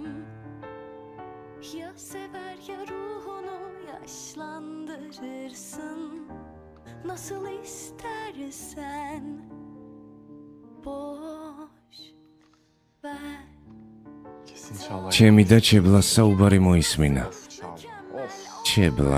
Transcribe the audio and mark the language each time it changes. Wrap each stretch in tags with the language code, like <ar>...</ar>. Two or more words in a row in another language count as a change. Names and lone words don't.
<tr>Ya sever ya ruhunu yaşlandırırsın. Nasıl istersen. Boş ver. Kesin Çağla.</tr> <ka>ჩემი და ჩებლას საუბარი მოისმინა.</ka> <tr>Çağla. Of.</tr> <ka>ჩებლა,</ka>